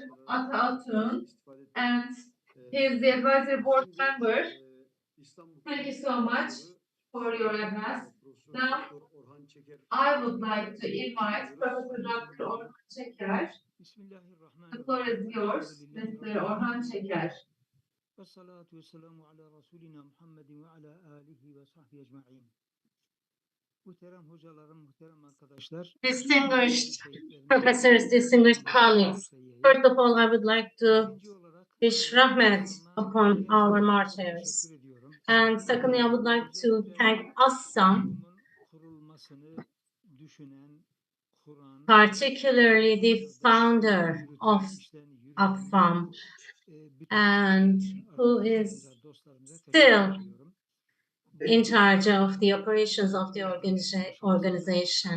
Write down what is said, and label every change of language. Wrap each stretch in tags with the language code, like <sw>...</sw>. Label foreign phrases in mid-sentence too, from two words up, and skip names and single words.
<en>Ataatun, and he's the advisory board member. Thank you so much for your address. Now, I would like to invite Professor Dr. Orhan Çeker. The floor is yours, Mr. Orhan Çeker.</en> <ar>والصلاة والسلام على رسولنا محمد وعلى آله وصحبه أجمعين.</ar> <tr>Muhterem hocalarım, muhterem arkadaşlar.</tr> <en>Distinguished professors, distinguished colleagues. First of all, I would like to wish rahmat upon our martyrs. And secondly, I would like to thank Assam, particularly the founder of Assam, and who is still in charge of the operations of the organization.</en>